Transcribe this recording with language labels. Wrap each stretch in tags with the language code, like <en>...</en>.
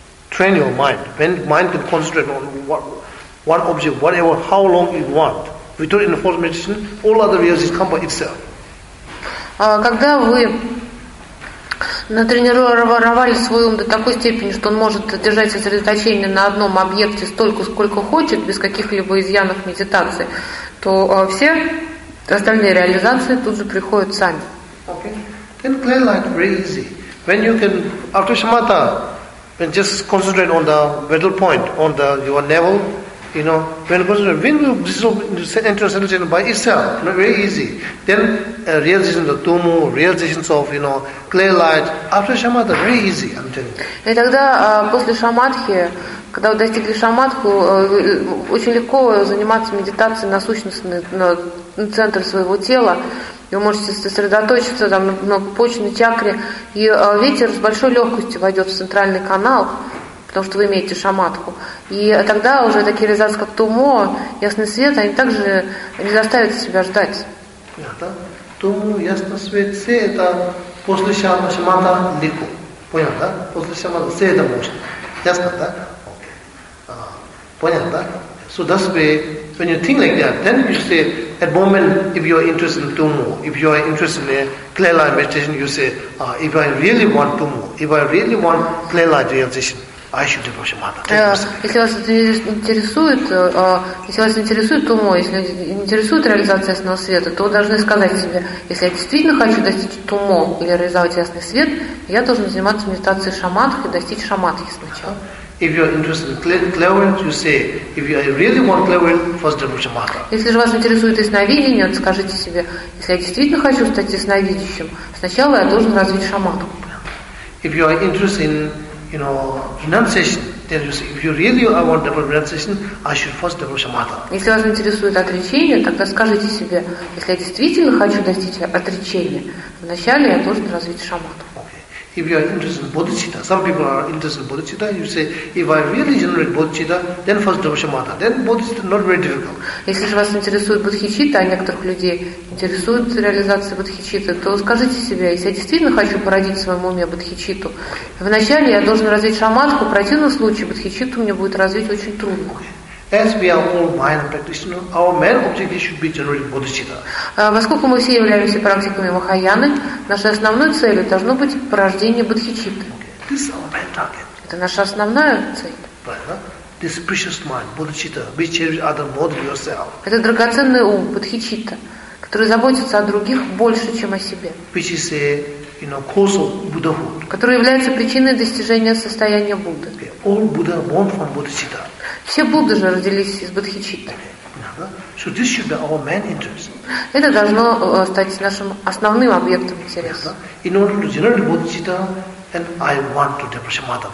<en>When you train your mind can concentrate on one object, whatever, how long you want. We do it in the form of meditation, all other realities come by itself.</en> <ru>Когда вы натренировали свой ум до такой степени, что он может держать сосредоточение на одном объекте столько, сколько хочет, без каких-либо изъянов медитации, то все остальные реализации тут же приходят сами.</ru> <en>Okay. Then clear light very easy. When you can, after shamatha, when just concentrate on the middle point, on the your navel, you know, when you dissolve into sentient by itself, very easy. Then realization of tumu, realization of, you know, clear light. After shamatha, very easy, I'm telling you.</en> <ru>И тогда после шамадхи, когда вы достигли шамадху, очень легко заниматься медитацией на сущностный, на центр своего тела. Вы можете сосредоточиться там на почечной чакре, и ветер с большой легкостью войдет в центральный канал, потому что вы имеете шамадху. И тогда уже такие реализации, как тумо, ясный свет, они также не заставят себя ждать. Тумо, ясный свет, все это после шамадха легко. Понял, да? После шамадха все это можно. Ясно, да? Понял, да?</ru> <en>So that's the way, when you think like that, then you say, at the moment, if you are interested in tumo, if you are interested in a clear light meditation, you say, if I really want tumo, if I really want clear light realization, I should develop shamatha.</en> <ru>Если вас интересует, тумо, если интересует реализация ясного света, то вы должны сказать себе, если я действительно хочу достичь тумо или реализовать ясный свет, я должен заниматься медитацией шамадхи, достичь шамадхи сначала.</ru> <en>If you are interested in clairvoyance, you say, if you really want clairvoyance, first develop shamatha.</en> <ru>Если же вас интересует ясновидение, скажите себе, если я действительно хочу стать ясновидящим, сначала я должен развить шамадху.</ru> <en>If you are interested in, you know, renunciation, then you say, if you really want to develop renunciation, I should first develop shamatha.</en> <ru>Если вас интересует отречение, тогда скажите себе, если я действительно хочу достичь отречения, вначале я должен развить шамадху.</ru> <en>If you are interested in bodhicitta, some people are interested in bodhicitta, you say, if I really generate bodhicitta, then first develop shamatha. Then bodhicitta is not very difficult.</en> <ru>Если же вас интересует бодхичитта, а некоторых людей интересует реализация бодхичитты, то скажите себе, если я действительно хочу породить в своем уме бодхичитту, вначале я должен развить шаматху, в противном случае бодхичитту мне будет развить очень трудно.</ru> <en>As we are all mind practitioners, our main objective should be generating bodhicitta.</en> <ru>Поскольку мы все являемся практиками махаяны, нашей основной целью должно быть порождение бодхичитты.</ru> <en>This is our main target.</en> <ru>Это наша основная цель.</ru> <en>Right, huh? This precious mind, bodhicitta, which cherishes other more than yourself.</en> <ru>Это драгоценный ум, бодхичитта, который заботится о других больше, чем о себе.</ru> <en>Which is a, you know, cause of Buddhahood.</en> <ru>Который является причиной достижения состояния Будды.</ru> <en>All Buddha born from bodhicitta.</en> <ru>Все Будды же родились из бодхичитты.</ru> <en>So this should be our main interest.</en> <ru>Это должно стать нашим основным объектом интереса.</ru> <en>In order to generate bodhicitta, and I want to develop shamatha.</en>